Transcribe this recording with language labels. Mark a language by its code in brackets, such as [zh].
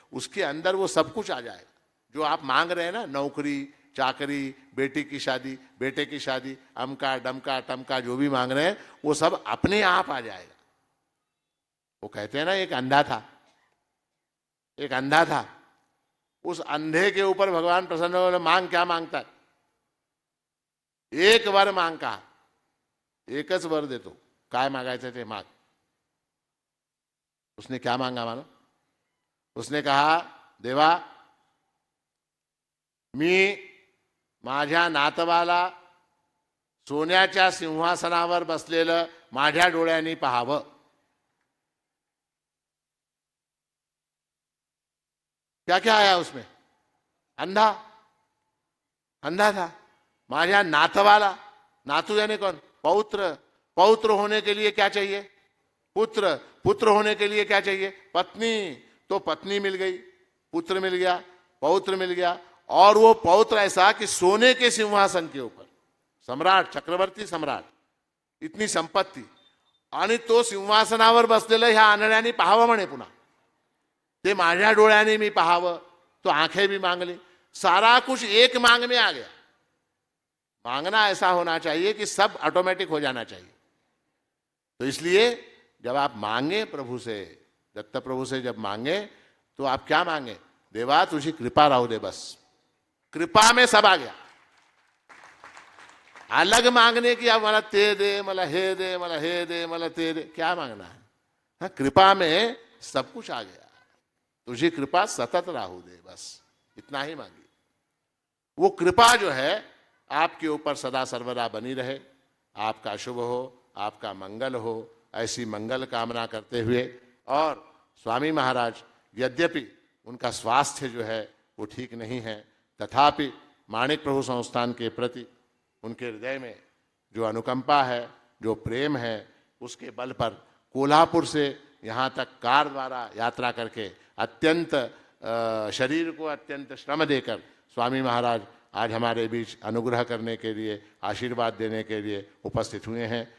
[hi] उसके अंदर वो सब कुछ आ जाएगा जो आप मांग रहे हैं ना, नौकरी, चाकरी, बेटी की शादी, बेटे की शादी, अमका डमका टमका जो भी मांग रहे हैं वो सब अपने आप आ जाएगा। वो कहते हैं ना, एक अंधा था, एक अंधा था, उस अंधे के ऊपर भगवान प्रसन्न हो, मांग क्या मांगता है? एक वर मांग, कहा [mr] एकच वर देतो, काय मागायचं ते माग। [hi] उसने क्या मांगा मानो? उसने कहा, [mr] देवा मी माझ्या नातवाला सोन्याच्या सिंहासनावर बसलेलं माझ्या डोळ्यांनी पाहावं। [hi] क्या क्या आया उसमें? अंधा, अंधा था। [mr] माझ्या नातवाला, नातू [hi] यानी कौन? पौत्र। पौत्र होने के लिए क्या चाहिए? पुत्र, पुत्र होने के लिए क्या चाहिए? पत्नी। तो पत्नी मिल गई, पुत्र मिल गया, पौत्र मिल गया, और वो पौत्र ऐसा कि सोने के सिंहासन के ऊपर सम्राट, चक्रवर्ती सम्राट, इतनी संपत्ती, [mr] आणि तो सिंहासनावर बसलेलं ह्या आंधळ्याने पाहावं म्हणे. पुन्हा ते माझ्या डोळ्याने मी पाहावं. [hi] तो आंखें भी मांग ली, सारा कुछ एक मांग में आ गया. मांगना ऐसा होना चाहिए कि सब ऑटोमेटिक हो जाना चाहिए. तो इसलिए जब आप मांगे प्रभु से, दत्त प्रभु से जब मांगे, तो आप क्या मांगे? [mr] देवा तुझी कृपा राहू दे. [hi] बस कृपा में सब आ गया. अलग मांगने की अब [mr] मला ते दे, मला हे दे, मला हे दे, मला ते दे, [hi] क्या मांगना है? हाँ, कृपा में सब कुछ आ गया. [mr] तुझी कृपा सतत राहू दे, [hi] बस इतना ही मांगी. वो कृपा जो है आपके ऊपर सदा सर्वदा बनी रहे. आपका शुभ हो, आपका मंगल हो, ऐसी मंगल कामना करते हुए. और स्वामी महाराज यद्यपि उनका स्वास्थ्य जो है वो ठीक नहीं है, तथापि माणिक प्रभु संस्थान के प्रति उनके हृदय में जो अनुकंपा है, जो प्रेम है, उसके बल पर कोल्हापुर से यहाँ तक कार द्वारा यात्रा करके अत्यंत शरीर को अत्यंत श्रम देकर स्वामी महाराज आज हमारे बीच अनुग्रह करने के लिए, आशीर्वाद देने के लिए उपस्थित हुए हैं.